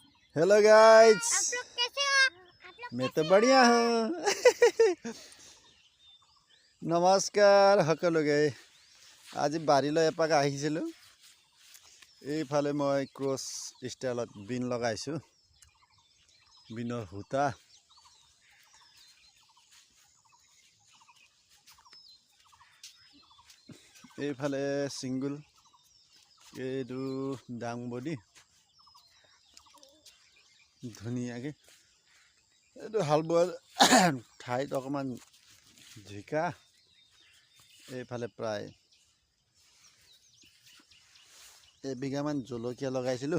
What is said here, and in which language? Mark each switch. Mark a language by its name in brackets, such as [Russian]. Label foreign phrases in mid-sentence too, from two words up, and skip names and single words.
[English] Hello guys, [Hindi] आप लोग कैसे हो? आप लोग मैं तो बढ़िया हूँ। नमस्कार সকলোকে। [Assamese] আজি বাৰীলৈ এপাক আহিছিলোঁ। এইফালে মই ক্ৰছ ষ্টাইলত বিন লগাইছোঁ। বিনৰ সূতা এইফালে সিঙ্গল, এইটো ডাংবডি ধুনীয়াকৈ এইটো হাল বোৱা ঠাইত অকণমান জিকা, এইফালে প্ৰায় এবিঘামান জলকীয়া লগাইছিলোঁ।